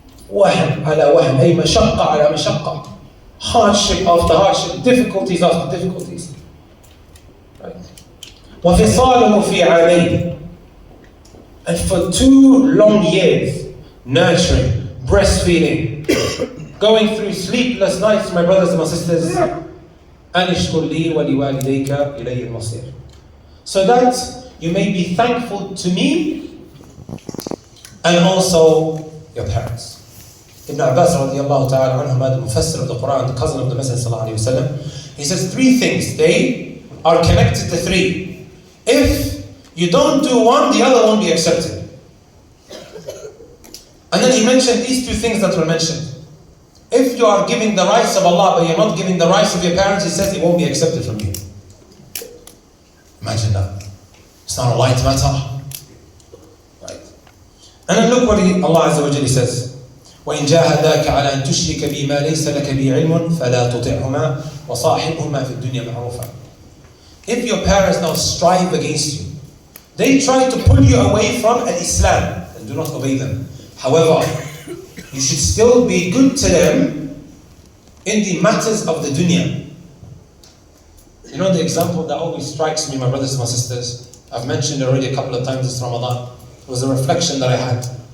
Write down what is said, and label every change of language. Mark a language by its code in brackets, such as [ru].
[ar] وهن على وهن, أي مشقة على مشقة, [en] hardship after hardship, difficulties after difficulties. [ar] Right. وفصاله في عامين. [en] And for 2 long years, nurturing, breastfeeding, going through sleepless nights, my brothers and my sisters, [ar] أن اشكر لي ولوالديك إلي المصير. [en] So that you may be thankful to me and also your parents. Ibn Abbas radiallahu ta'ala anhuma, the Mufassir of the Quran, the cousin of the Messenger sallallahu alayhi wa sallam, he says 3 things. They are connected to 3. If you don't do one, the other won't be accepted. And then he mentioned these 2 things that were mentioned. If you are giving the rights of Allah, but you're not giving the rights of your parents, he says it won't be accepted from you. Imagine that. It's not a light matter. Right. And then look what Allah Azza wa Jalla says. [ar] وإن جاهداك على أن تشرك بي ما ليس لك به علم فلا تطعهما وصاحبهما في الدنيا معروفا. [en] If your parents now strive against you, they try to pull you away from Islam, and do not obey them. However, you should still be good to them in the matters of the dunya. You know the example that always strikes me, my brothers and my sisters, I've mentioned already a couple of times this Ramadan, was a reflection that I had.